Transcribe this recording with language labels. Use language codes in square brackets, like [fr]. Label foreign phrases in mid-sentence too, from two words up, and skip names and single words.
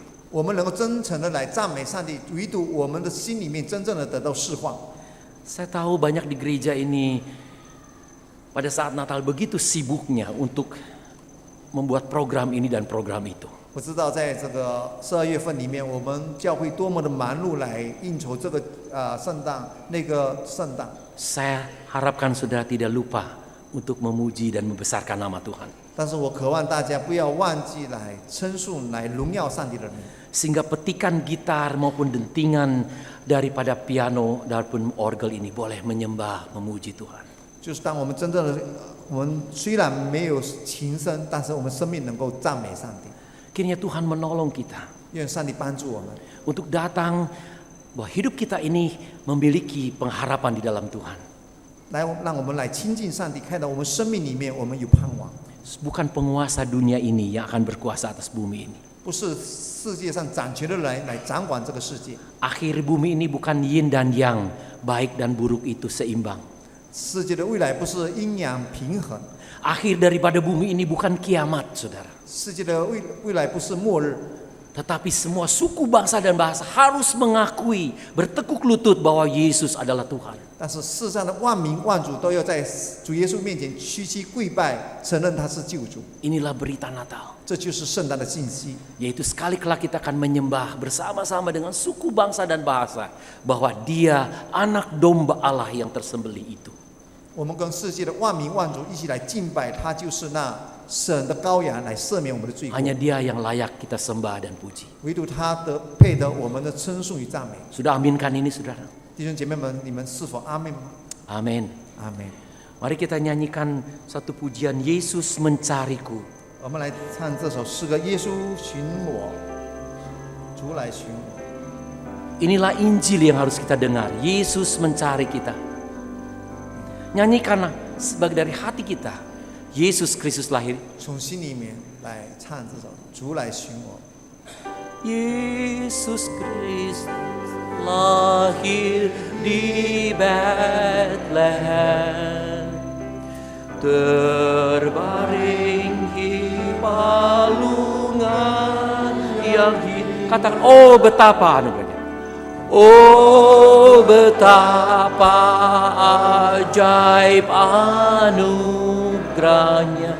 [zh] 我们能够真诚的来赞美上帝，唯独我们的心里面真正的得到释放。 [id] Saya tahu banyak di gereja ini pada saat Natal begitu sibuknya untuk membuat program ini dan program itu. [zh] 我知道在这个12月份里面，我们教会多么的忙碌来应酬这个圣诞那个圣诞。 [id] Saya harapkan saudara tidak lupa untuk memuji dan membesarkan nama Tuhan. [zh] 但是我渴望大家不要忘记来称颂、来荣耀上帝的人。 [id] Sehingga petikan gitar maupun dentingan daripada piano maupun orgel ini boleh menyembah, memuji Tuhan. [zh] 就是当我们真正的，我们虽然没有琴声，但是我们生命能够赞美上帝。 [id] Kiranya Tuhan menolong kita [zh] 愿上帝帮助我们， [id] untuk datang bahwa hidup kita ini memiliki pengharapan di dalam Tuhan. [zh] 来让我们来亲近上帝，看到我们生命里面我们有盼望， [id] Bukan penguasa dunia ini yang akan berkuasa atas bumi ini. [zh] 不是世界上掌权的人来掌管这个世界。 [id] Akhir bumi ini bukan yin dan yang, baik dan buruk itu seimbang. [zh] 世界的未来不是阴阳平衡， [id] Akhir daripada bumi ini bukan kiamat, saudara. [zh] 世界的未来不是末日， [id] Tetapi semua suku bangsa dan bahasa harus mengakui, bertekuk lutut bahwa Yesus adalah Tuhan. [zh] 但是世上的万民万族都要在主耶稣面前屈膝跪拜，承认他是救主。 [id] Inilah berita Natal. [zh] 这就是圣诞的信息， [id] Yaitu sekali kelak kita akan menyembah bersama-sama dengan suku bangsa dan bahasa bahwa Dia anak domba Allah yang tersembelih itu. [zh] 我们跟世界的万民万族一起来敬拜他，就是那神的羔羊，来赦免我们的罪过。 [id] Hanya Dia yang layak kita sembah dan puji. [zh] 唯独他配得我们的称颂与赞美。 [id] Sudah aminkan ini, saudara? [zh] 弟兄姐妹们，你们是否阿门吗？ [id] Amin. [zh] 阿门。 [id] Mari kita nyanyikan satu pujian, Yesus mencariku. [zh] 我们来唱这首诗歌：耶稣寻我，主来寻我。 [id] Inilah Injil yang harus kita dengar. Yesus mencari kita. Nyanyikanlah sebagai dari hati kita. Yesus Kristus lahir. [zh] 从心里面来唱这首：主来寻我。 [id] Yesus Kristus lahir di Bethlehem, terbaring di palungan yang katakan, oh betapa anugerahnya, oh betapa ajaib anugerahnya.